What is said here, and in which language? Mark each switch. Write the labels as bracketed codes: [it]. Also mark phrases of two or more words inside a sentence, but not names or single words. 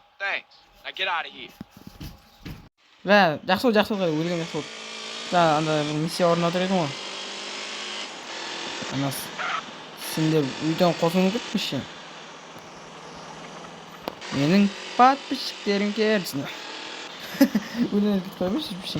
[en] Uh-huh. Thanks. Now get out of here. [kk] жақсы ғой өлген жақсы болды. За анда бір миссия орнатыр едім ғой. Ана сендер үйден қосылып кетпеші. Менің подписчиктерім келсін. Үйден кетіп қоймайшы ешбір.